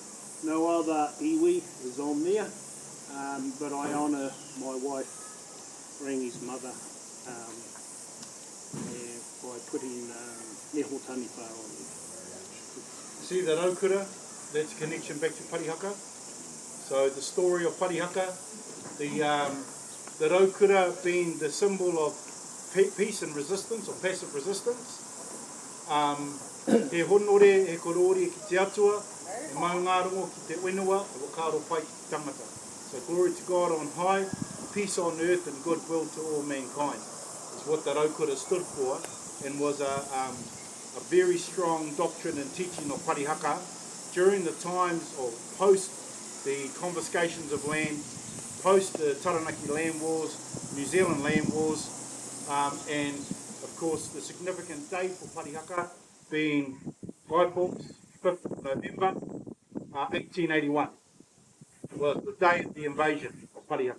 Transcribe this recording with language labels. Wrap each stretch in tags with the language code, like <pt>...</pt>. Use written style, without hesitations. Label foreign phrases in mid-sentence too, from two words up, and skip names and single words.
<en>No other iwi is on there, but I honour my wife, Rangi's mother, by putting Neho Taniwha on there. See the Raukura, that's a connection back to Parikaha. So the story of Parikaha, the Raukura being the symbol of peace and resistance, or passive resistance.</en> <mi>He honore, he korori ki te atua, he maungarongo ki te whenua, e whakairo pai ki te tangata.</mi> <en>So glory to God on high, peace on earth and goodwill to all mankind. Is what the Raukura stood for, and was a very strong doctrine and teaching of Parikaha during the times of post the confiscations of land, post the Taranaki land wars, New Zealand land wars, and of course the significant day for Parikaha being Waipok's 5th of November 1881 was the day of the invasion of Parikaha.</en>